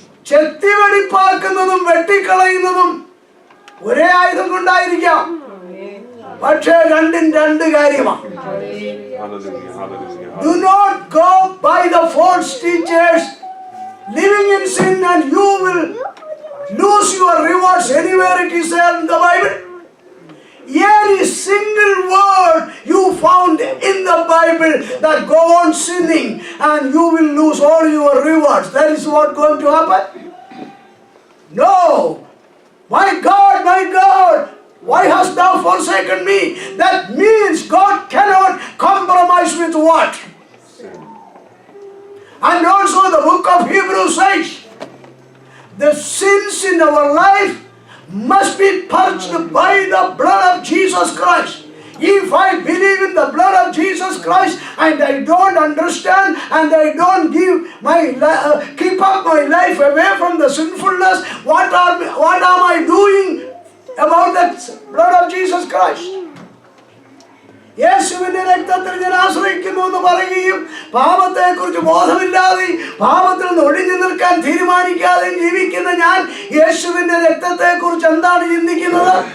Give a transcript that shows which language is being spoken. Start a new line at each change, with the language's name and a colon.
Malayalam: ചെത്തി വെടിപ്പാക്കുന്നതും വെട്ടിക്കളയുന്നതും ഒരേ ആയുധം കൊണ്ടായിരിക്കാം, പക്ഷേ രണ്ടും രണ്ട് കാര്യമാണ്.
English: Hallelujah. Hallelujah. Do not go by the false teachers living in sin, and you will lose your rewards. Anywhere it is there in the Bible, any single word you found in the Bible that go on sinning and you will lose all your rewards. That is what going to happen? No. My God, why hast thou forsaken me? That means God cannot compromise with what? And also the book of Hebrews says, the sins in our life must be purged by the blood of Jesus Christ. If I believe in the blood of Jesus Christ and I don't understand and I don't keep up my life away from the sinfulness, what am I doing about the blood of Jesus Christ?
Malayalam: യേശുവിന്റെ രക്തത്തിൽ ഞാൻ ആശ്രയിക്കുന്നു എന്ന് പറയുകയും പാപത്തെക്കുറിച്ച് ബോധമില്ലാതെ പാപത്തിൽ നിന്ന് ഒഴിഞ്ഞു നിൽക്കാൻ തീരുമാനിക്കാതെ ജീവിക്കുന്ന ഞാൻ യേശുവിന്റെ രക്തത്തെ കുറിച്ച് എന്താണ് ചിന്തിക്കുന്നത്?